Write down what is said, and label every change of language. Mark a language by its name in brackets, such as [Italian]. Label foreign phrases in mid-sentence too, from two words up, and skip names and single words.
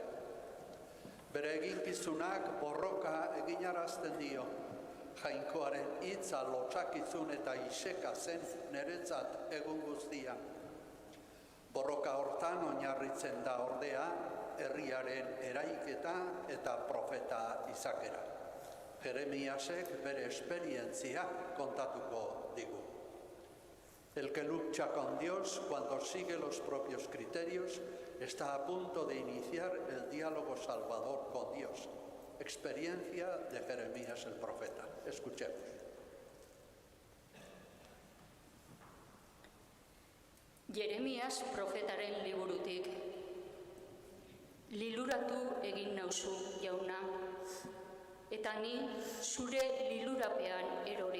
[Basque] Bere eginkizunak borroka eginarazten dio, jainkoaren hitza lotsakizun eta iseka zen niretzat egun guztia. Borroka hortan oinarritzen da ordea herriaren eraiketa eta profeta izakera. Jeremiasek bere esperientzia kontatuko digu. [Spanish] El que lucha con Dios cuando sigue los propios criterios está a punto de iniciar el diálogo salvador con Dios. Experiencia de Jeremías el profeta. Escuchemos. [Basque] Jeremias profetaren liburutik. Liluratu egin nauzu, jauna, eta ni zure lilurapean erori.